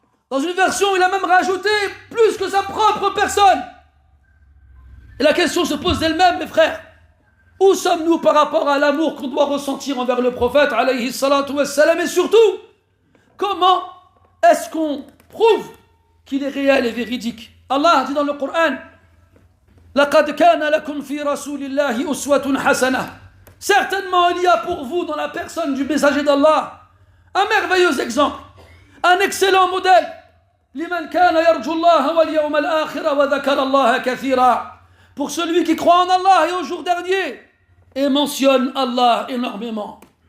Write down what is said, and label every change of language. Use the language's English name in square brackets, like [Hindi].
[French] Dans une version, il a même rajouté plus que sa propre personne. Et la question se pose d'elle-même, mes frères. Où sommes-nous par rapport à l'amour qu'on doit ressentir envers le prophète, alayhi salatu wassalam, et surtout, comment est-ce qu'on prouve qu'il est réel et véridique? [Arabic] Allah dit dans le Coran, لَقَدْ كَانَ لَكُمْ فِي رَسُولِ اللَّهِ أُسْوَةٌ حَسَنَةٌ. [French] Certainement, il y a pour vous, dans la personne du messager d'Allah, un merveilleux exemple, un excellent modèle. [Arabic] لِمَنْ كَانَ يَرْجُو اللَّهَ وَالْيَوْمَ الْآخِرَ وَذَكَرَ اللَّهَ كَثِيرًا. [French] Pour celui qui croit en Allah et au jour dernier, et mentionne Allah énormément.